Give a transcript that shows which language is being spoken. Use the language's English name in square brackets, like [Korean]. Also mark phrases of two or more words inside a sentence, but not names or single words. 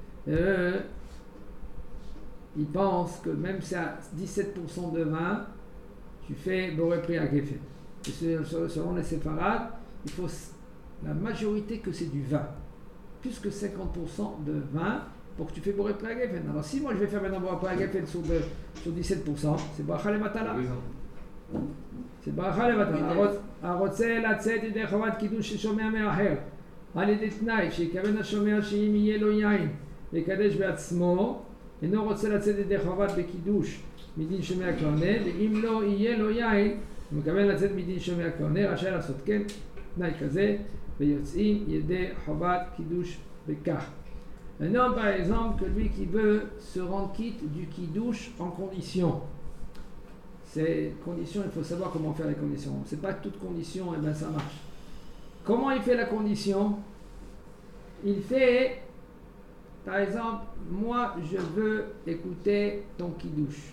[French] Ils pensent que même si à 17% de vin, tu fais [Hebrew] בורא פרי הגפן. [French] Et selon les séfarades, il faut la majorité que c'est du vin. Plus que 50% de vin pour que tu fais [Hebrew] בורא פרי הגפן. [French] Alors si moi je vais faire maintenant [Hebrew] בורא פרי הגפן [French] sur 17%, c'est [Hebrew] ברכה לבטלה. [French] C'est [Hebrew] ברכה לבטלה. הרוצה לצאת ידי חובת קידוש ששומע מאחר על ידי תנאי שיקבל השומע שאם יהיה לו יין ויקדש בעצמו אינו רוצה לצאת ידי חובת בקידוש מדין שומע כהונה ואם לא יהיה לו יין הוא מקבל לצאת מדין שומע כהונה רשאי לעשות כן תנאי כזה ויוצאים ידי חובת קידוש בכך. [French] Un homme par exemple que lui qui veut se rendre quitte du kiddush en condition. Ces conditions, il faut savoir comment faire les conditions. C'est pas que toute condition, et ben ça marche. Comment il fait la condition? Il fait, par exemple, moi je veux écouter ton kiddush.